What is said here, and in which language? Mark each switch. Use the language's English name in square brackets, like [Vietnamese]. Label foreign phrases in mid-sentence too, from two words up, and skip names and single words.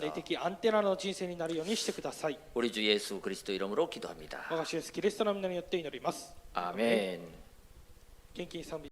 [Japanese] 霊的アンテナの人生になるようにしてください。 [Korean] 우리 주 예수 그리스도 이름으로 기도합니다. [Japanese] 我が主イエスキリストの皆によって祈ります。 [Korean] 아멘. [Japanese] 献金賛美